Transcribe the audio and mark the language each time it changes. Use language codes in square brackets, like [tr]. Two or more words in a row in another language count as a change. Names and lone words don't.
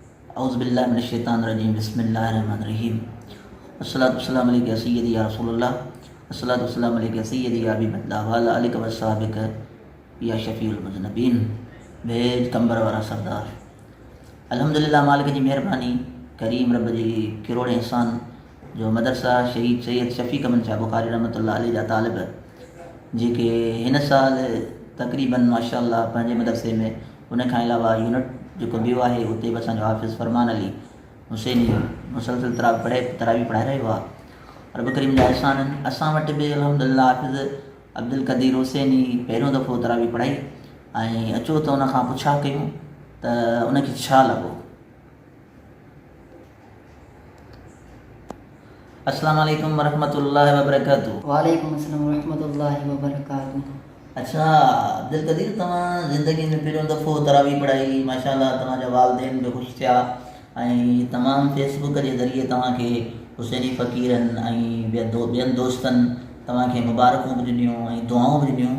[ar] أعوذ بالله من الشيطان الرجيم بسم الله الرحمن الرحيم الصلاة والسلام عليك يا سيدي يا رسول الله الصلاة والسلام عليك يا سيدي يا حبيب الله وعلى آلك وأصحابك يا شفيع المذنبين. [sd] भेज कंबर वारा सरदार। अल्हम्दुलिल्लाह मालिक जी मेहरबानी करीम रब जी किरोड़ एहसान जो मदरसा शहीद सैयद शफ़ीक़ अमन शाह बुखारी [ar] رحمة الله عليه [sd] जा तालिब जेके हिन साल तक़रीबन माशाअल्लाह पंहिंजे मदरसे में उन खां अलावा यूनिट जेको ॿियो आहे उते बि असांजो हाफ़िज़ फरमान अली हुसैनी मुसलसिल तरावी पढ़ाए रहियो आहे। रब करीम जा एहसान आहिनि। असां वटि बि अल्हम्दुलिल्लाह हाफ़िज़ अब्दुल क़दीर हुसैनी पहिरियों दफ़ो तरावी पढ़ाई ऐं अचो त उन खां पुछा कयूं त उनखे छा लॻो। [ar] السلام عليكم ورحمة الله وبركاته. وعليكم السلام ورحمة الله وبركاته. [sd] अच्छा अब्दुल क़दीर तव्हां ज़िंदगी में पहिरियों दफ़ो तरावी पढ़ाई माशाअल्लाह तव्हांजा वालिदैन बि ख़ुशि थिया ऐं तमामु फेसबुक जे ज़रिए तव्हांखे हुसैनी फ़क़ीरनि ऐं ॿियनि दोस्तनि तव्हांखे मुबारकूं बि ॾिनियूं ऐं दुआऊं बि ॾिनियूं।